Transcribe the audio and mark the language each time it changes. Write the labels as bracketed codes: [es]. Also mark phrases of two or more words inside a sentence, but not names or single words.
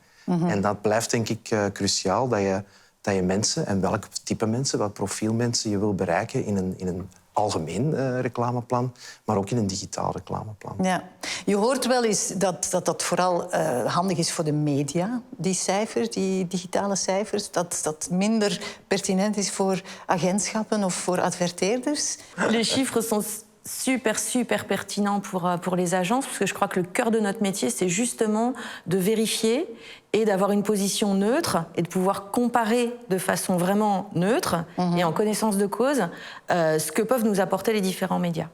[nl] En dat blijft denk ik cruciaal, dat je mensen, en welk type mensen, welk profiel mensen je wil bereiken in een algemeen reclameplan, maar ook in een digitaal reclameplan. Ja. Je hoort wel eens dat vooral handig is voor de media, die cijfers, die digitale cijfers. Dat minder pertinent is voor agentschappen of voor adverteerders. [fr] Les chiffres sont super pertinents pour les agences, parce que je crois que le cœur de notre métier, c'est justement de vérifier et d'avoir une position neutre et de pouvoir comparer de façon vraiment neutre et en connaissance de cause ce que peuvent nous apporter les différents médias.